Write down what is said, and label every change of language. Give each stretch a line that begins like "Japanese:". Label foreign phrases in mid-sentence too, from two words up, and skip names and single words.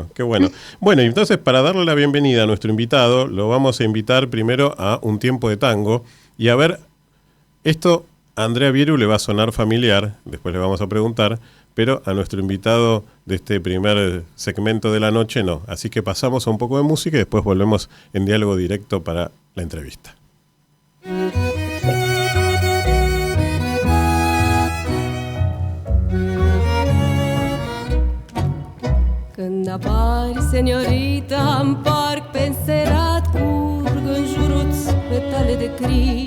Spanish: Bueno, y entonces para darle la bienvenida a nuestro invitado, lo vamos a invitar primero a un tiempo de tango. Y a ver, esto a Andrea Bieru le va a sonar familiar, después le vamos a preguntar, pero a nuestro invitado de este primer segmento de la noche no. Así que pasamos a un poco de música y después volvemos en diálogo directo para la entrevista.
Romanian: Când apari, seniorita, în parc pe înserat, curg în jurul-ți petale de crin.